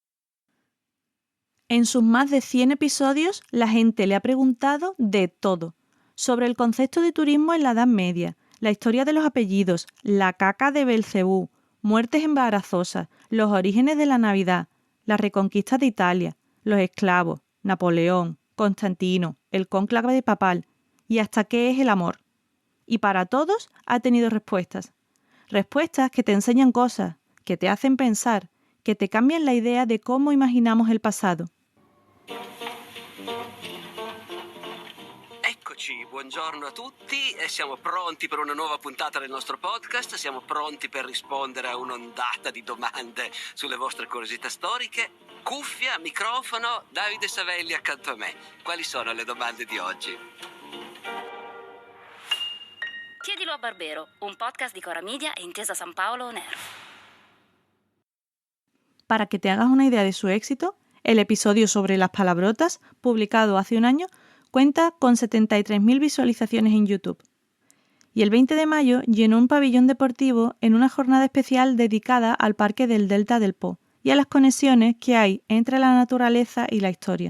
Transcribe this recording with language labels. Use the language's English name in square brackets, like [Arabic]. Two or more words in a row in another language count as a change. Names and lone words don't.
[Spanish] En sus más de 100 episodios, la gente le ha preguntado de todo, sobre el concepto de turismo en la Edad Media, la historia de los apellidos, la caca de Belcebú, muertes embarazosas, los orígenes de la Navidad, la reconquista de Italia, los esclavos, Napoleón, Constantino, el cónclave papal y hasta qué es el amor. Y para todos ha tenido respuestas. Respuestas que te enseñan cosas, que te hacen pensar, que te cambian la idea de cómo imaginamos el pasado. [Italian] Eccoci, buongiorno a tutti e siamo pronti per una nuova puntata del nostro podcast, siamo pronti per rispondere a un'ondata di domande sulle vostre curiosità storiche. Cuffia, microfono, Davide Savelli accanto a me. Quali sono le domande di oggi? Chiedilo a Barbero, un podcast di Cora Media e Intesa San Paolo On Air. [Spanish] Para que te hagas una idea de su éxito, el episodio sobre las palabrotas, publicado hace un año, cuenta con 73.000 visualizaciones en YouTube. Y el 20 de mayo llenó un pabellón deportivo en una jornada especial dedicada al Parque del Delta del Po y a las conexiones que hay entre la naturaleza y la historia.